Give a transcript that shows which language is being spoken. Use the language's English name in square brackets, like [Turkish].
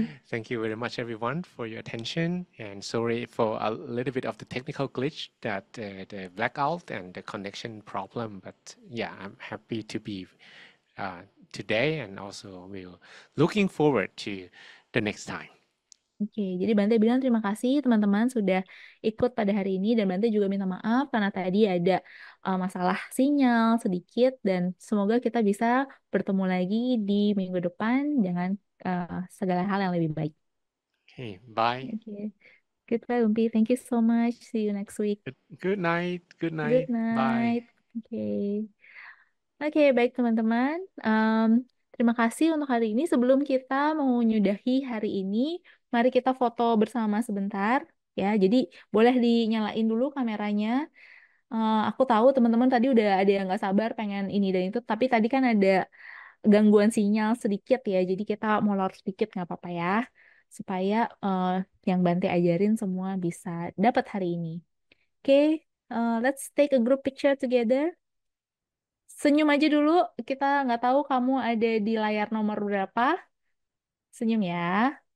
[English] Thank you very much, everyone, for your attention. And sorry for a little bit of the technical glitch, that the blackout and the connection problem. But yeah, I'm happy to be today, and also we're looking forward to the next time. [Indonesian] Oke, jadi Bante bilang terima kasih teman-teman sudah ikut pada hari ini dan Bante juga minta maaf karena tadi ada masalah sinyal sedikit dan semoga kita bisa bertemu lagi di minggu depan dengan segala hal yang lebih baik. [English] Okay, bye. Oke, goodbye Lumpi. Thank you so much. See you next week. Good night. Good Good night. Bye. [Indonesian] night. Oke. Oke, baik teman-teman. Terima kasih untuk hari ini. Sebelum kita menyudahi hari ini, mari kita foto bersama sebentar. Ya, jadi boleh dinyalain dulu kameranya. Aku tahu teman-teman tadi udah ada yang nggak sabar pengen ini dan itu, tapi tadi kan ada gangguan sinyal sedikit ya. Jadi kita molor sedikit nggak apa-apa ya, supaya yang Bante ajarin semua bisa dapat hari ini. [English] Oke, let's take a group picture together. [Indonesian] Senyum aja dulu, kita nggak tahu kamu ada di layar nomor berapa. Senyum ya.